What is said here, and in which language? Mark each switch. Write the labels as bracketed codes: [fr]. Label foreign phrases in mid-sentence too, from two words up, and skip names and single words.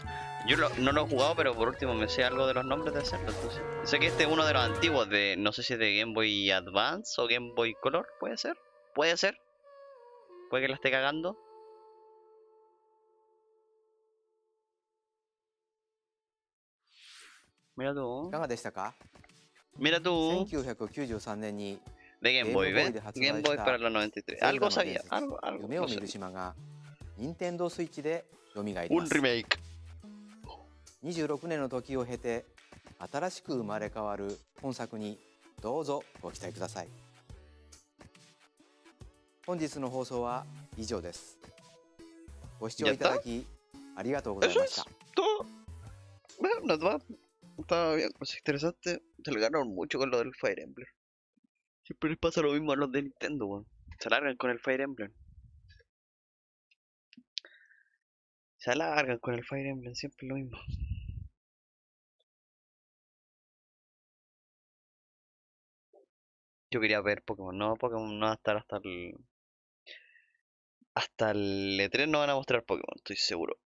[es] Yo no lo he jugado, pero por último me sé algo de los nombres de hacerlo. Entonces, sé que este es uno de los antiguos de, no sé si es de Game Boy Advance o Game Boy Color, puede ser. Puede ser. Puede que la esté cagando. Mira [ja] い [es] tú. [ja] かがでしたか？ [es] Mira tú. [ja] 1993 年に [es] De Game Boy, ¿ves? de Game Boy para los 93. Algo sabía. Algo. [ja] 夢を [es] No [ja] 見 [es] sé. [ja] る島が任天堂スイッチで蘇りま [es] Un [ja] す。 [es] remake. [ja] 26年の時を経て新しく生まれ変わる本作にどうぞご期待ください。本日の放送は以上です。ご視聴いただきありがとうござい [es] Eso [ja] ました。 [es] es todo. Bueno, [en] not bad. [es] Estaba bien, pues interesante. Se le ganaron mucho con lo del Fire Emblem. Siempre les pasa lo mismo a los de Nintendo, weón. Se alargan con el Fire Emblem. Se alargan con el Fire Emblem, siempre lo mismo. Yo quería ver Pokémon, no, Pokémon no va a estar hasta el E3 no van a mostrar Pokémon, estoy seguro.